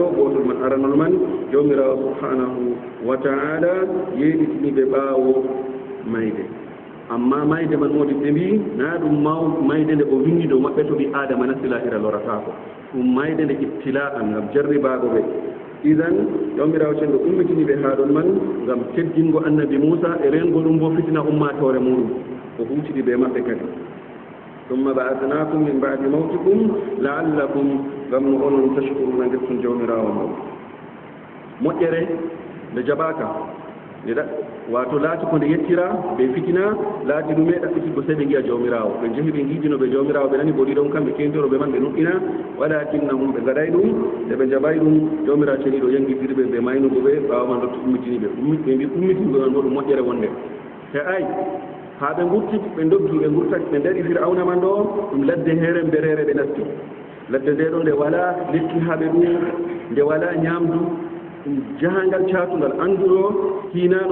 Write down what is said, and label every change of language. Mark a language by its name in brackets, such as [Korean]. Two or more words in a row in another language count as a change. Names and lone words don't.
[Fula] gotol man aranol man jawmirawo [Arabic] سبحانه وتعالى [Fula] yeɗitini ɓe ɓaawo mayde amma mayde man modi ɓe mbi na ɗum mayde nde o windi dow maɓɓe to ɓi adama nasilahira loratako ɗum mayde nde ibtila'an ngam jarribago ɓe idan jawmirawo cenɗo ummitini ɓe ha ɗon man ngam teddingo annabi moussa e rengo ɗum bo fitina ummatore muɗum o huutiɗi ɓe maɓɓe kadi [Arabic] ثم بعثناكم من بعد موتكم لعلكم [Fula] ngam no onon tashkuruna ndettun jawmirawo mo moƴƴere nde jaɓaka wato laati ko nde yettira ɓe fitina laati ɗume ɗaɓɓitiggo sey ɓe giya jawmirawo ɓe jehi ɓe giijinoɓe jawmirawo ɓe nani boɗi ɗon kamɓe kentoroɓe man ɓe nuɗɗina walakinnahum ɓe gaɗay ɗum nde ɓe jaɓay ɗum jawmirawo ceniɗo yangitirɓe ɓe maynugo ɓe ɓawa man ɗo ummitini ɓe mbi ummitiniɓe man bo ɗum moƴƴere wonde te ay haa ɓe gurti ɓe doggi ɓe gurtaki ɓe ndaɗi fir'auna man ɗo ɗum ladde heere mberere ɓe nasti ladde nde ɗo nde wala lekki haa ɓe ɗum nde wala ñaamdu jahangal caatugal annduɗo hinano